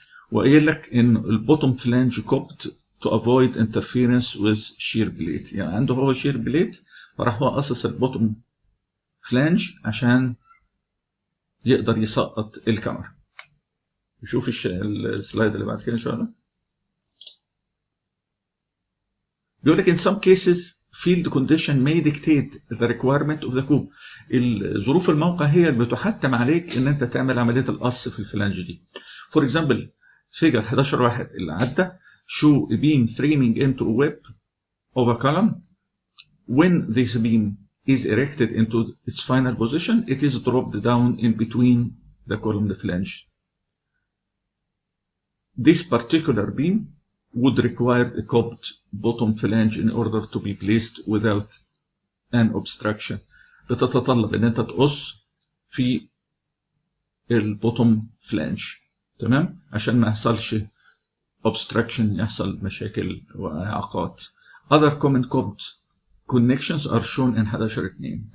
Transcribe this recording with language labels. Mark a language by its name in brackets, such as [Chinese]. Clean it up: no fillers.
[Arabic] وقايل لك ان البوتوم فلانج كوبت [English] to avoid interference with shear plate، [Arabic] يعني عنده هو shear plate فراح هو قصص البوتوم فلانج عشان يقدر يسقط الكاميرا. نشوف السلايد اللي بعد كده ان شاء الله. بيقول لك [English] in some cases field condition may dictate the requirement of the cube. [Arabic] ظروف الموقع هي اللي بتحتم عليك ان انت تعمل عمليه القص في الفلانج دي. [English] For example figure 11.1 [Arabic] اللي عدى [English] show a beam framing into a web of a column. When this beam is erected into its final position, it is dropped down in between the column flange. This particular beam would require a cobbed bottom flange in order to be placed without an obstruction. [Arabic] بتتطلب ان انت تقص في البوتوم فلانج، تمام، عشان ما يحصلش obstruction، يحصل مشاكل واعاقات. [English] Other common cobbed connections are shown in 11.2.